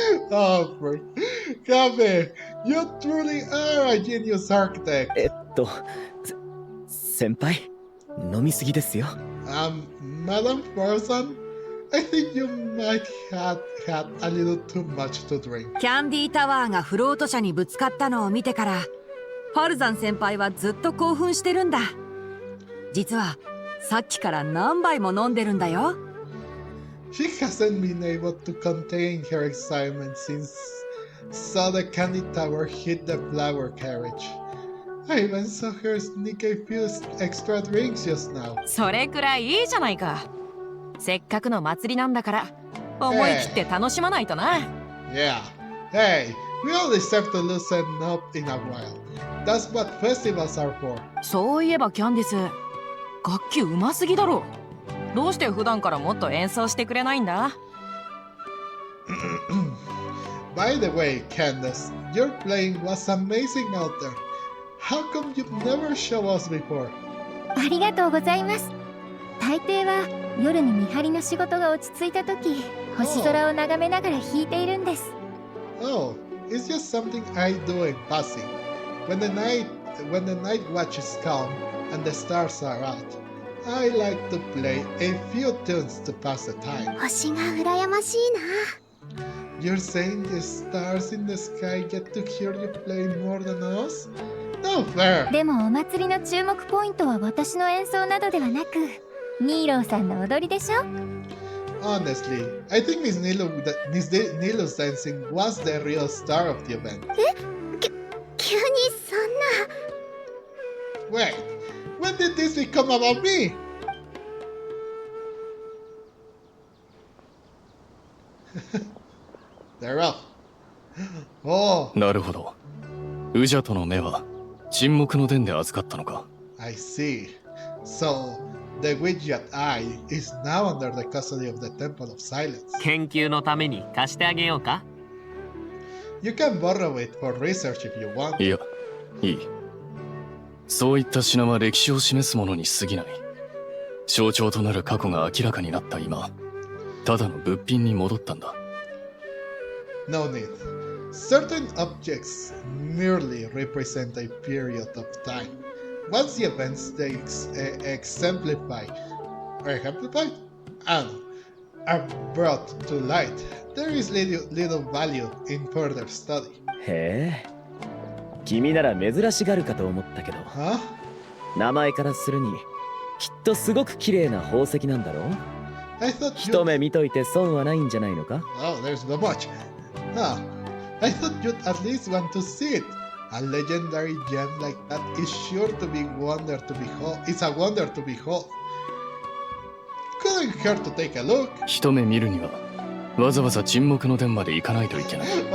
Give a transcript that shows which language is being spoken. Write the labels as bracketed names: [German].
[English] Oh, Kabe, you truly are a genius architect. [Japanese] 先輩、飲みすぎですよ。 [English] Madam Person, I think you might have had a little too much to drink. [Japanese] キャンディータワーがフロート車にぶつかったのを見てから、ファルザン先輩はずっと興奮してるんだ。実はさっきから何杯も飲んでるんだよ。 [English] She hasn't been able to contain her excitement since saw the candy tower hit the flower carriage. I even saw her sneak a few extra drinks just now. [Japanese] それくらいいいじゃないか。せっかくの祭りなんだから、思い切って楽しまないとな。 [English] Yeah. Hey, we all deserve to loosen up in a while. That's what festivals are for. [Japanese] そういえばキャンディス、楽器うますぎだろ。どうして普段からもっと演奏してくれないんだ？ [English] By the way, Candace, your playing was amazing out there. How come you've never shown us before? [Japanese] ありがとうございます。大抵は夜に見張りの仕事が落ち着いた時、星空を眺めながら弾いているんです。 [English] Oh, it's just something I do in passing. When the night watch is calm and the stars are out, I like to play a few tunes to pass the time. [Japanese] 星が羨ましいな。 [English] You're saying the stars in the sky get to hear you play more than us? No fair. [Japanese] でもお祭りの注目ポイントは私の演奏などではなく、ニーローさんの踊りでしょ？ [English] Honestly, I think Miss Nilu's dancing was the real star of the event. [Japanese] 急にそんな。 [English] Wait, when did this become about me? They're off. Oh. [Japanese] なるほど。ウジャトの目は沈黙の殿で預かったのか。 [English] I see. So, the Widget Eye is now under the custody of the Temple of Silence. [Japanese] 研究のために貸してあげようか？ [English] You can borrow it for research if you want. [Japanese] いや、いい。そういった品は歴史を示すものに過ぎない。象徴となる過去が明らかになった今、ただの物品に戻ったんだ。 [English] No need. Certain objects merely represent a period of time. Once the events they exemplify and are brought to light, there is little value in further study. [Japanese] へえ、君なら珍しがるかと思ったけど、名前からするにきっとすごく綺麗な宝石なんだろう。一目見といて損はないんじゃないのか？ [English] Oh, there's not much. I thought you'd at least want to see it. A legendary gem like that is sure to be wonder to behold. It's a wonder to behold. Couldn't hurt to take a look. [Japanese] 一目見るにはわざわざ沈黙の殿まで行かないといけない。